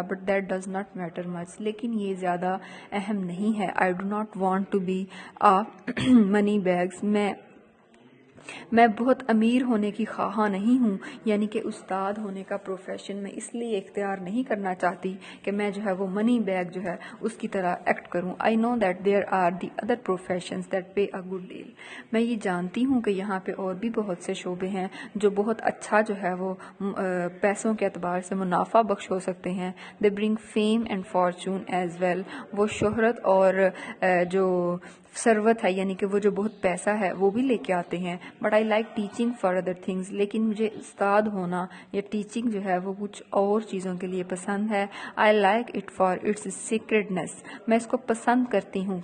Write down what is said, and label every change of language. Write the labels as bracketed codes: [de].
[en] but that does not matter much, [ur] لیکن یہ زیادہ اہم نہیں ہے. [en] I do not want to be money bags, میں [ur] میں بہت امیر ہونے کی خواہاں نہیں ہوں، یعنی کہ استاد ہونے کا پروفیشن میں اس لیے اختیار نہیں کرنا چاہتی کہ میں جو ہے وہ منی بیگ جو ہے اس کی طرح ایکٹ کروں. [en] I know that there are the other professions that pay a good deal. [ur] میں یہ جانتی ہوں کہ یہاں پہ اور بھی بہت سے شعبے ہیں جو بہت اچھا جو ہے وہ پیسوں کے اعتبار سے منافع بخش ہو سکتے ہیں. [en] They bring fame and fortune as well. [ur] وہ شہرت اور جو ثروت ہے یعنی کہ وہ جو بہت پیسہ ہے وہ بھی لے کے آتے ہیں. [en] But I like teaching for other things. [ur] لیکن مجھے استاد ہونا یا ٹیچنگ جو ہے وہ کچھ اور چیزوں کے لیے پسند ہے. [en] I like it for its sacredness. [ur] میں اس کو پسند کرتی ہوں.